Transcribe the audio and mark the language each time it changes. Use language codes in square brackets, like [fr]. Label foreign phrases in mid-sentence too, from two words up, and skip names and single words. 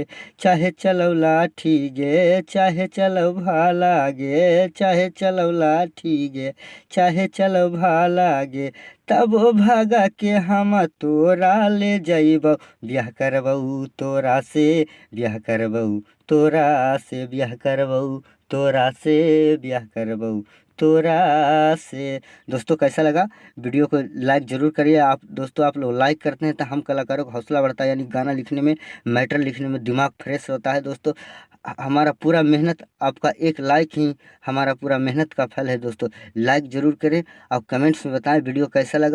[anp] चाहे चलऊ लाठी गे, चाहे चलऊ भाला गे, चाहे चलऊ लाठी गे, चाहे चलो भाला गे, तब भागा के हम तोरा ले जइबऊ, ब्याह करबऊ तोरा से, ब्याह करबऊ तोरा से, ब्याह करबऊ तोरा से, ब्याह करबऊ तोरा से। [hi] दोस्तों कैसा लगा, वीडियो को लाइक ज़रूर करिए। आप दोस्तों आप लोग लाइक करते हैं तो हम कलाकारों का हौसला बढ़ता है, यानी गाना लिखने में, मैटर लिखने में दिमाग फ्रेश होता है दोस्तों। हमारा पूरा मेहनत, आपका एक लाइक ही हमारा पूरा मेहनत का फल है दोस्तों। लाइक ज़रूर करें, आप कमेंट्स में बताएं वीडियो कैसा लगा।